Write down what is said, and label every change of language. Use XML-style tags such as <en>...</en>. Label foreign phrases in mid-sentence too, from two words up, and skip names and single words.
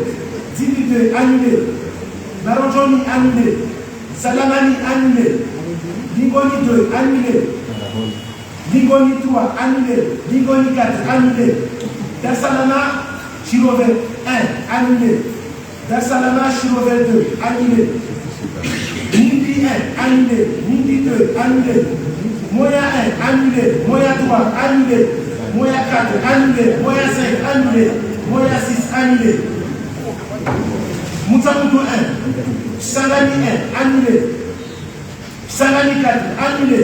<fr>Zimbi 2, annulé. Baronjoni, annulé. Salamani, annulé. Lingoni 2, annulé. Lingoni 3, annulé. Lingoni 4, annulé. Darsalama, Chirové 1, annulé. Darsalama, Chirové 2, annulé. Nindi 1, annulé. Nindi 2, annulé. Moya 1, annulé. Moya 3, annulé. Moya 4, annulé. Moya 5, annulé. Moya 6, annulé. Moutamoudou 1. Sangani 1, annulé. Sangani 4, annulé.</fr>